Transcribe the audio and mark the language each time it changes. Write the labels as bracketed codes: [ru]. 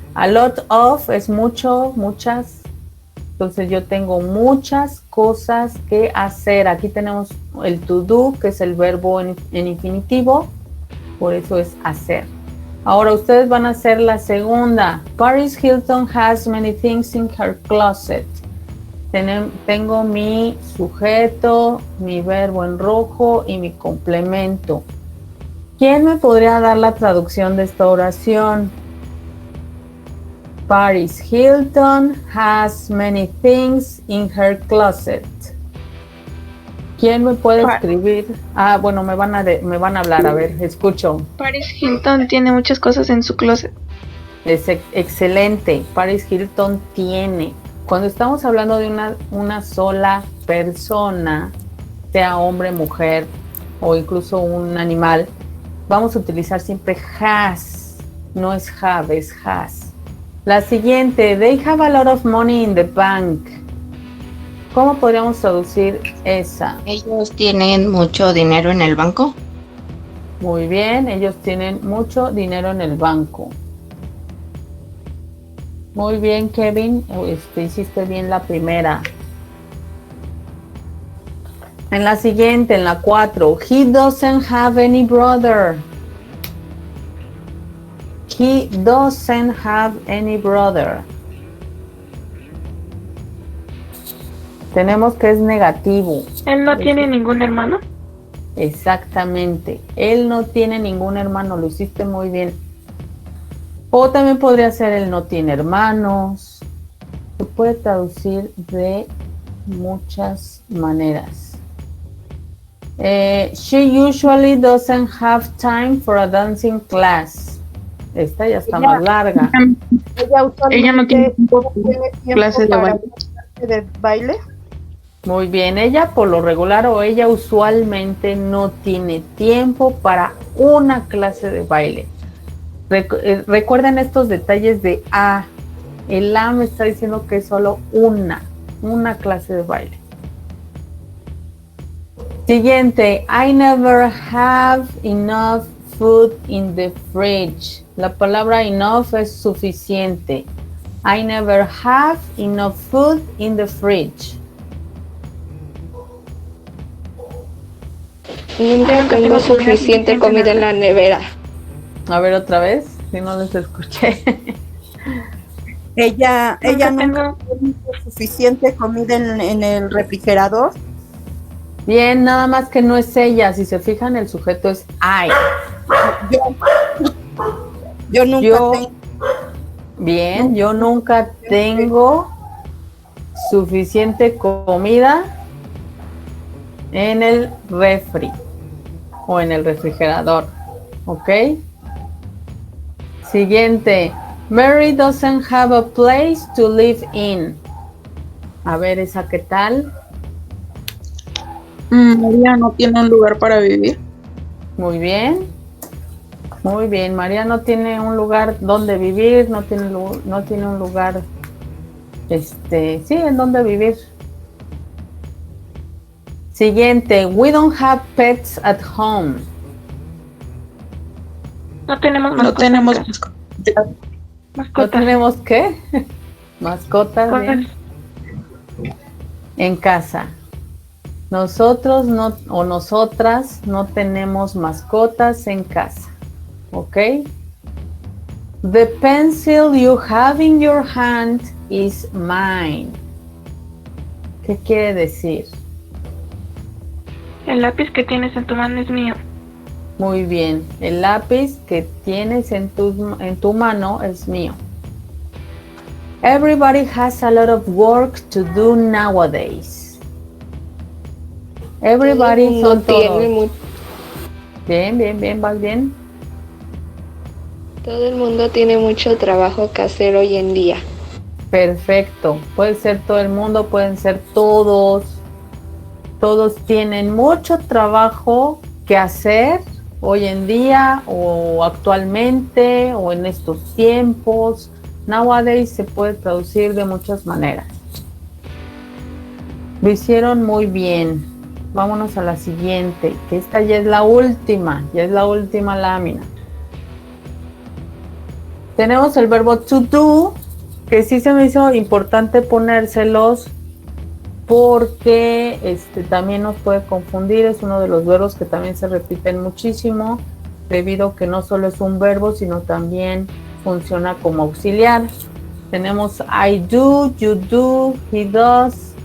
[en] A lot of [es] es mucho, muchas. Entonces yo tengo muchas cosas que hacer. Aquí tenemos el to do, que es el verbo en infinitivo, por eso es hacer. Ahora ustedes van a hacer la segunda. [en] Paris Hilton has many things in her closet. [es] Tengo mi sujeto, mi verbo en rojo y mi complemento. ¿Quién me podría dar la traducción de esta oración? [en] Paris Hilton has many things in her closet. [es] ¿Quién me puede escribir? Ah, bueno, me van a hablar, a ver, escucho. Paris Hilton tiene muchas cosas en su closet. Es excelente. Paris Hilton tiene. Cuando estamos hablando de una sola persona, sea hombre, mujer o incluso un animal, vamos a utilizar siempre has. No es have, es has. La siguiente, [en] they have a lot of money in the bank. [es] ¿Cómo podríamos traducir esa? Ellos tienen mucho dinero en el banco. Muy bien, ellos tienen mucho dinero en el banco. Muy bien, Kevin, hiciste bien la primera. En la siguiente, en la 4, [en] he doesn't have any brother. He doesn't have any brother. [es] Tenemos que es negativo. Él no tiene ningún hermano. Exactamente. Él no tiene ningún hermano. Lo hiciste muy bien. O también podría ser él no tiene hermanos. Se puede traducir de muchas maneras. [en] She usually doesn't have time for a dancing class. [es] Esta ya está más larga. Ella no tiene tiempo clases de baile. Muy bien, ella por lo regular o ella usualmente no tiene tiempo para una clase de baile. Recuerden estos detalles de A. El A me está diciendo que es solo una clase de baile. Siguiente, [en] I never have enough food in the fridge. [es] La palabra [en] enough [es] es suficiente. [en] I never have enough food in the fridge. [es] Nunca tengo suficiente comida en la nevera. A ver otra vez, si no les escuché. Ella no tiene suficiente comida en el refrigerador. Bien, nada más que no es ella. Si se fijan, el sujeto es I. Yo nunca tengo. Bien, yo nunca tengo suficiente comida en el refri o en el refrigerador. ¿Ok? Siguiente. [en] Mary doesn't have a place to live in. [es] A ver, ¿esa qué tal? María no tiene un lugar para vivir. Muy bien. Muy bien. María no tiene un lugar donde vivir, no tiene un lugar, sí, en donde vivir. Siguiente. [en] We don't have pets at home. [es] No tenemos mascotas. ¿No tenemos qué? Mascotas, bien. En casa. Nosotros no, o nosotras no tenemos mascotas en casa. ¿Ok? [en] The pencil you have in your hand is mine. [es] ¿Qué quiere decir? El lápiz que tienes en tu mano es mío. Muy bien. El lápiz que tienes en tu mano es mío. [en] Everybody has a lot of work to do nowadays. [es] Everybody son todos. Bien, vas bien. Todo el mundo tiene mucho trabajo que hacer hoy en día. Perfecto. Puede ser todo el mundo, pueden ser todos. Todos tienen mucho trabajo que hacer hoy en día o actualmente o en estos tiempos. Nowadays se puede traducir de muchas maneras. Lo hicieron muy bien. Vámonos a la siguiente, que esta ya es la última lámina. Tenemos el verbo to do, que sí se me hizo importante ponérselos porque también nos puede confundir. Es uno de los verbos que también se repiten muchísimo, debido a que no solo es un verbo, sino también funciona como auxiliar. Tenemos [en] I do, you do, he does.